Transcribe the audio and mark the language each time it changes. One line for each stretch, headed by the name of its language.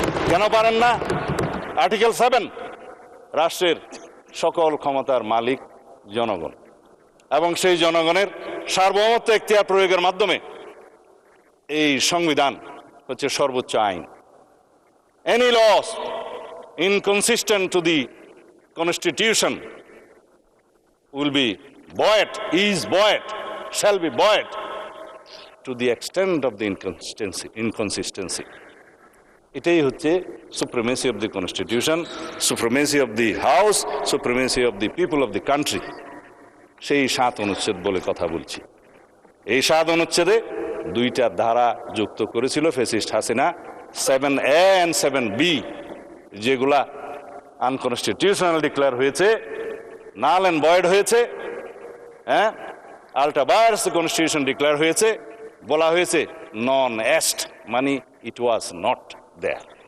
Bangla: কেন পারেন না? আর্টিকেল 7, রাষ্ট্রের সকল ক্ষমতার মালিক জনগণ, এবং সেই জনগণের সার্বভৌমত্ব এখতিয়ার প্রয়োগের মাধ্যমে এই সংবিধান হচ্ছে সর্বোচ্চ আইন।
English: Any laws inconsistent to the constitution will be buoyed, is buoyed, shall be buoyed to the extent of the inconsistency.
Bangla: এটাই হচ্ছে
English: supremacy of the constitution, supremacy of the house, supremacy of the people of the country.
Bangla: সেই 7 অনুচ্ছেদ বলে কথা বলছি। এই 7 অনুচ্ছেদে 2টা ধারা যুক্ত করেছিল fascist Hasina, 7A and 7B, যেগুলা আনকনস্টিটিউশনাল ডিক্লেয়ার হয়েছে, নাল অ্যান্ড ভয়েড হয়েছে, হ্যাঁ, আল্ট্রা ভায়ারস কনস্টিটিউশন ডিক্লেয়ার হয়েছে, বলা হয়েছে নন এস্ট, মানে
English: It was not there.